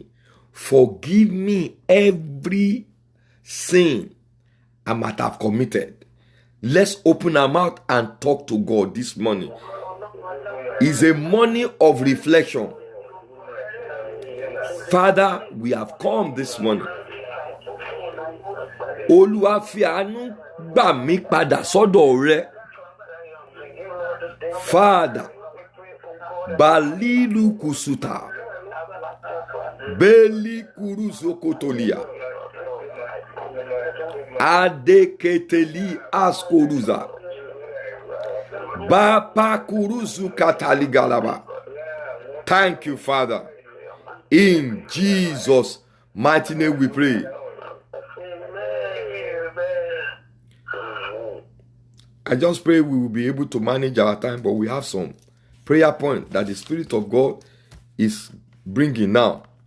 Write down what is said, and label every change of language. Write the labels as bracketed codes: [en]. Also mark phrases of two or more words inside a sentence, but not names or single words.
[en] Forgive me every sin I might have committed. Let's open our mouth and talk to God this morning. It's a morning of reflection. Father, we have come this morning. [yo] Olúwa fi àánú gbà mí padà sọ́dọ̀ rẹ. [en] Father, Balilu Kusuta, Beli Kuruzokotolia, Adeketeli Askoruza, Bapa Kuruzu Kataligalaba. Thank you, Father. In Jesus' mighty name we pray. I just pray we will be able to manage our time, but we have some prayer point that the Spirit of God is bringing now.